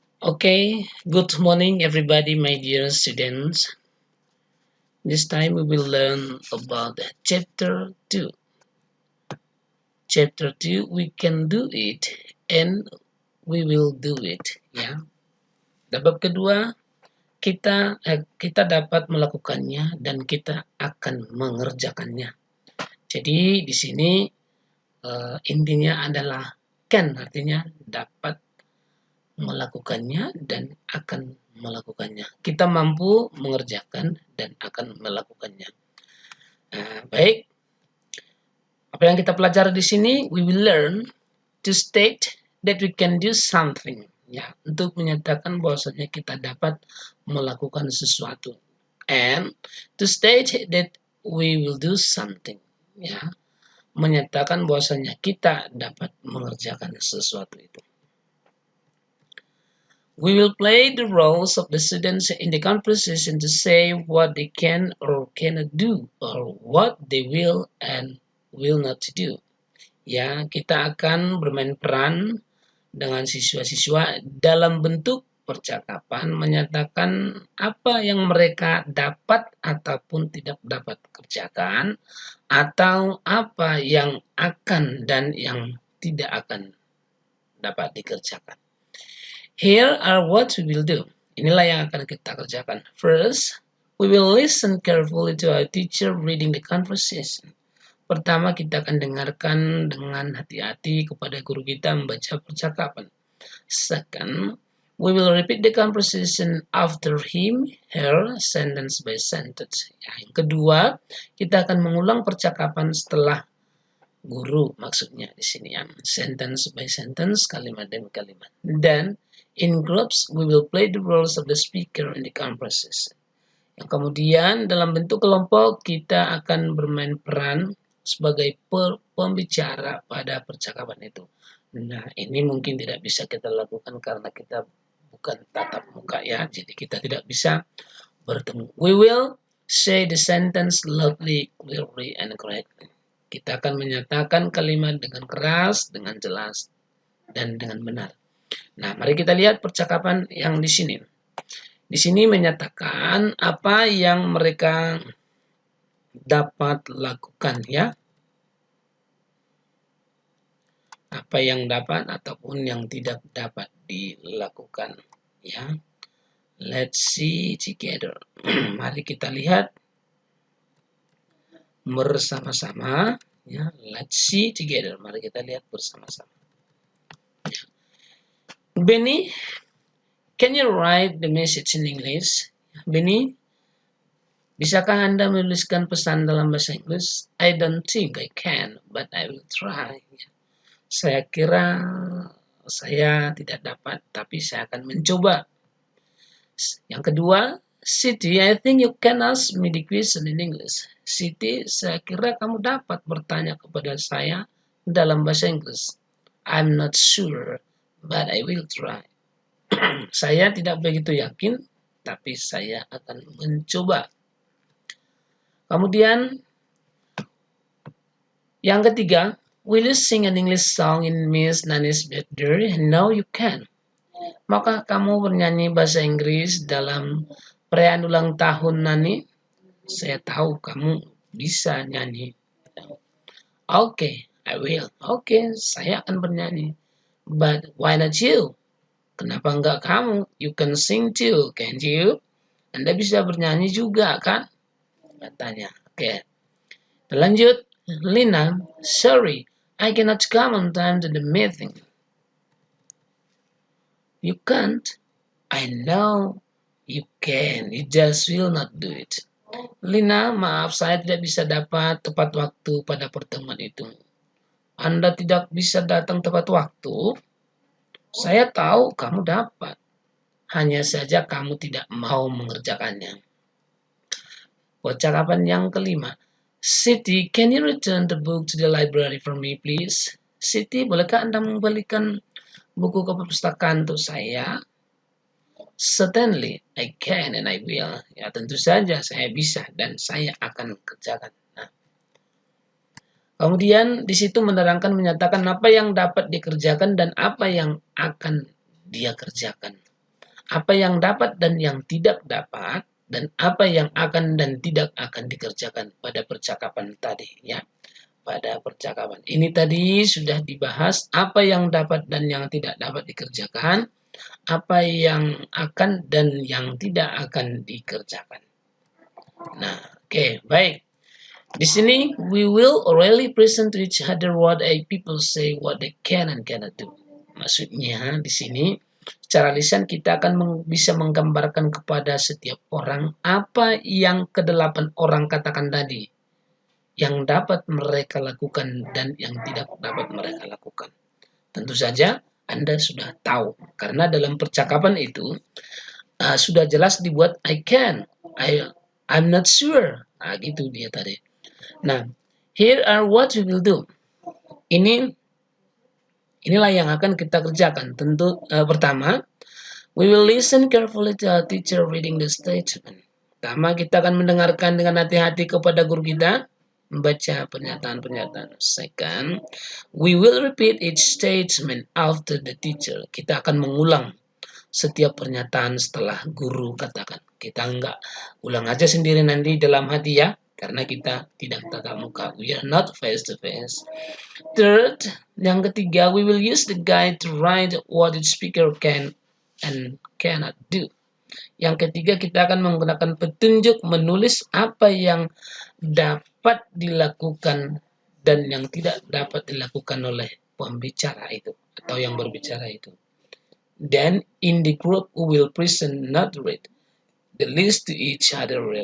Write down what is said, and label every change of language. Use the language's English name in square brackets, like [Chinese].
[English] Okay, good morning everybody, my dear students. This time we will learn about chapter 2. Chapter 2, we can do it and we will do it. [Indonesian] Ya. Bab kedua, kita dapat melakukannya dan kita akan mengerjakannya. Jadi di sini intinya adalah can, artinya dapat melakukannya dan akan melakukannya. Kita mampu mengerjakan dan akan melakukannya. Baik, apa yang kita pelajari di sini, [English] we will learn to state that we can do something. [Indonesian] Ya, untuk menyatakan bahwasanya kita dapat melakukan sesuatu. [English] And to state that we will do something. [Indonesian] Ya, menyatakan bahwasanya kita dapat mengerjakan sesuatu itu. [English] We will play the roles of the students in the conversation to say what they can or cannot do, or what they will and will not do. [Indonesian] Ya, kita akan bermain peran dengan siswa-siswa dalam bentuk percakapan menyatakan apa yang mereka dapat ataupun tidak dapat kerjakan, atau apa yang akan dan yang tidak akan dapat dikerjakan. [English] Here are what we will do. [Indonesian] Inilah yang akan kita kerjakan. [English] First, we will listen carefully to our teacher reading the conversation. [Indonesian] Pertama, kita akan dengarkan dengan hati-hati kepada guru kita membaca percakapan. [English] Second, we will repeat the conversation after him, her, sentence by sentence. [Indonesian] Yang kedua, kita akan mengulang percakapan setelah guru, maksudnya di sini ya, [English] sentence by sentence, [Indonesian] kalimat demi kalimat. [English] Dan in groups, we will play the roles of the speaker in the conversation. [Indonesian] Yang kemudian dalam bentuk kelompok kita akan bermain peran sebagai pembicara pada percakapan itu. Nah, ini mungkin tidak bisa kita lakukan karena kita bukan tatap muka ya, jadi kita tidak bisa bertemu. [English] We will say the sentence loudly, clearly, and correctly. [Indonesian] Kita akan menyatakan kalimat dengan keras, dengan jelas, dan dengan benar. Nah, mari kita lihat percakapan yang di sini. Di sini menyatakan apa yang mereka dapat lakukan ya. Apa yang dapat ataupun yang tidak dapat dilakukan ya. [English] Let's see together. [Indonesian] Mari kita lihat bersama-sama ya. [English] Let's see together. [Indonesian] Mari kita lihat bersama-sama. [English] Benny, can you write the message in English? [Indonesian] Benny, bisakah Anda menuliskan pesan dalam bahasa Inggris? [English] I don't think I can, but I will try. [Indonesian] Saya kira saya tidak dapat, tapi saya akan mencoba. Yang kedua, [English] Siti, I think you can ask me the question in English. [Indonesian] Siti, saya kira kamu dapat bertanya kepada saya dalam bahasa Inggris. [English] I'm not sure, but I will try. [Indonesian] Saya tidak begitu yakin, tapi saya akan mencoba. Kemudian, yang ketiga, [English] will you sing an English song in Miss Nani's birthday? No, you can. [Indonesian] Maka kamu bernyanyi bahasa Inggris dalam perayaan ulang tahun Nani? Saya tahu kamu bisa nyanyi. [English] Okay, I will. Okay, [Indonesian] saya akan bernyanyi. [English] But why not you? [Indonesian] Kenapa enggak kamu? [English] You can sing too, can't you? [Indonesian] Anda bisa bernyanyi juga kan? Katanya. Oke. Lanjut. [English] Lina, sorry, I cannot come on time to the meeting. You can't? I know you can. You just will not do it. [Indonesian] Lina, maaf saya tidak bisa dapat tepat waktu pada pertemuan itu. Anda tidak bisa datang tepat waktu? Saya tahu kamu dapat. Hanya saja kamu tidak mau mengerjakannya. Percakapan yang kelima. [English] Siti, can you return the book to the library for me, please? [Indonesian] Siti, bolehkah Anda membalikan buku ke perpustakaan untuk saya? [English] Certainly, I can and I will. [Indonesian] Ya, tentu saja saya bisa dan saya akan kerjakan. Nah, kemudian di situ menerangkan menyatakan apa yang dapat dikerjakan dan apa yang akan dia kerjakan. apa yang dapat dan yang tidak dapat, dan apa yang akan dan tidak akan dikerjakan pada percakapan tadi, ya. Pada percakapan ini tadi sudah dibahas apa yang dapat dan yang tidak dapat dikerjakan, apa yang akan dan yang tidak akan dikerjakan. Nah, oke, baik. Di sini [English] we will orally present to each other what a people say, what they can and cannot do. [Indonesian] Maksudnya di sini secara lisan kita akan bisa menggambarkan kepada setiap orang apa yang kedelapan orang katakan tadi, yang dapat mereka lakukan dan yang tidak dapat mereka lakukan. Tentu saja Anda sudah tahu karena dalam percakapan itu sudah jelas dibuat [English] I can, I'm not sure. [Indonesian] Nah, gitu dia tadi. [English] Nah, here are what we will do. [Indonesian] Inilah yang akan kita kerjakan. Tentu pertama, [English] we will listen carefully to our teacher reading the statement. [Indonesian] Pertama, kita akan mendengarkan dengan hati-hati kepada guru kita membaca pernyataan-pernyataan. [English] Second, we will repeat each statement after the teacher. [Indonesian] Kita akan mengulang setiap pernyataan setelah guru katakan. Kita enggak ulang aja sendiri nanti dalam hati ya, karena kita tidak tatap muka. [English] We are not face to face. Third, [Indonesian] yang ketiga, [English] we will use the guide to write what the speaker can and cannot do. [Indonesian] Yang ketiga, kita akan menggunakan petunjuk menulis apa yang dapat dilakukan dan yang tidak dapat dilakukan oleh pembicara itu atau yang berbicara itu. [English] Then in the group we will present, not read, the list to each other.